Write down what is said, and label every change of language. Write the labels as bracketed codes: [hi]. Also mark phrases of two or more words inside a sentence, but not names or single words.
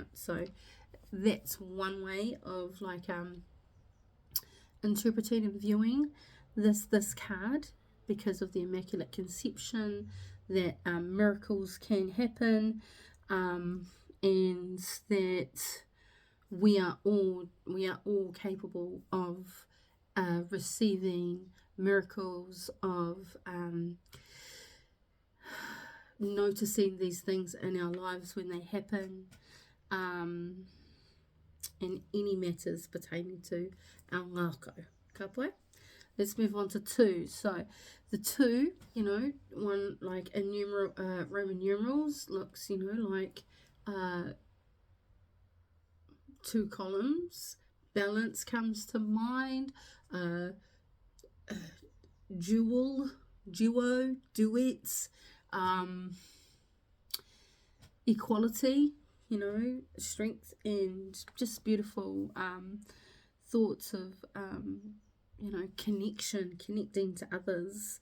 [en] So that's one way of like interpreting and viewing this card, because of the Immaculate Conception, that miracles can happen, and that we are all capable of receiving miracles, of noticing these things in our lives when they happen, in any matters pertaining to our ngākau. [mi] Ka pai? [en] Let's move on to 2. So the 2, one like in Roman numerals looks, like 2 columns. Balance comes to mind. Duo, duets, equality, strength, and just beautiful thoughts of, connecting to others.